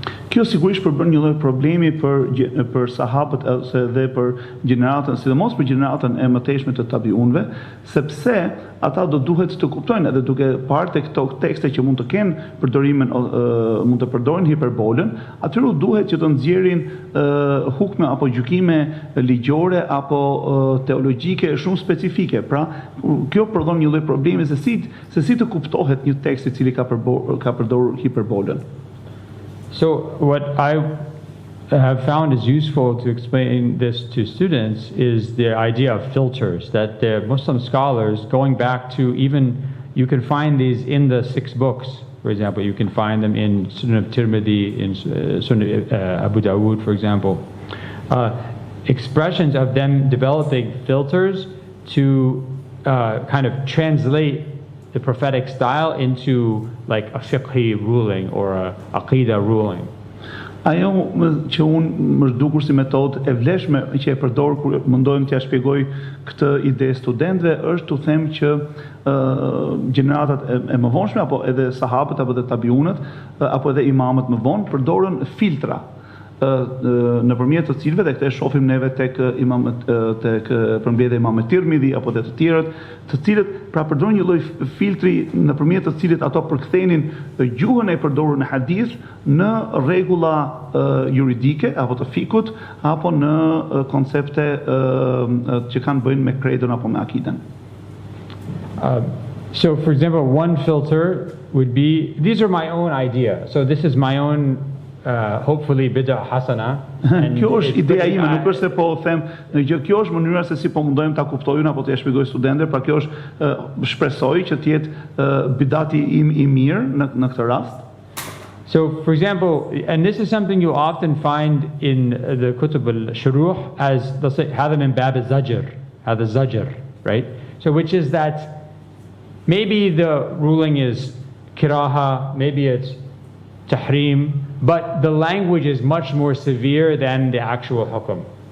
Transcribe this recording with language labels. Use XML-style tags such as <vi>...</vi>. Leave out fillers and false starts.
<sq>Kjo sigurisht përbën një lloj problemi për sahabët ose dhe për gjeneratën, sidomos për gjeneratën e mëtejshme të tabiunëve, sepse ata do duhet të kuptojnë edhe duke parë tek këto tekste që mund të kenë përdorimin, mund të përdorin hiperbolën, atyre duhet që të nxjerrin hukme apo gjykime ligjore apo teologjike shumë specifike. Pra, kjo përdor një lloj problemi se si të kuptohet një tekst i cili ka përdorur hiperbolën.</sq> <en>So what I have found is useful to explain this to students is the idea of filters, that the Muslim scholars, going back to even, you can find these in the 6 books, for example, you can find them in Sunan of Tirmidhi, in Sunan Abu Dawood, for example, expressions of them developing filters to kind of translate the prophetic style into like a fiqhi ruling or a aqida ruling.</en> <sq>Ajo që unë më zhdukur si metodë e vlefshme që e përdor kur mundojmë t'ja shpjegoj këtë ide studentëve është të them që gjeneratat e mëvonshme apo edhe sahabët apo edhe tabiunët apo edhe imamët më vonë përdorën filtra nëpërmjet të cilëve, dhe këtë e shohim neve tek përmbledhja e Imamit Tirmidhi apo të tjerët, të cilët pra përdorin një lloj filtri nëpërmjet të cilit ato përkthenin gjuhën e përdorur në hadith në rregulla juridike apo të fikut apo në koncepte që kanë bëjnë me kredon apo me akiden.</sq> <en>So, for example, one filter would be, these are my own idea. So this is my own hopefully bid'a hasana.</en> <sq>Kjo është ideja ime, nuk është se po them në gjë, kjo është mënyra se si po mundojmë ta kuptojmë apo t'ia shpjegoj studentëve, pra kjo është shpresoj që të jetë bidati im I mirë në këtë rast.</sq> <en>So, for example, and this is something you often find in the kutub al-shuruh as, let's say,</en> <ar>هذا من باب الزجر, هذا الزجر,</ar> <en>right? So, which is that maybe the ruling is kiraha, maybe it's tahrim, but the language is much more severe than the actual hukm.</en>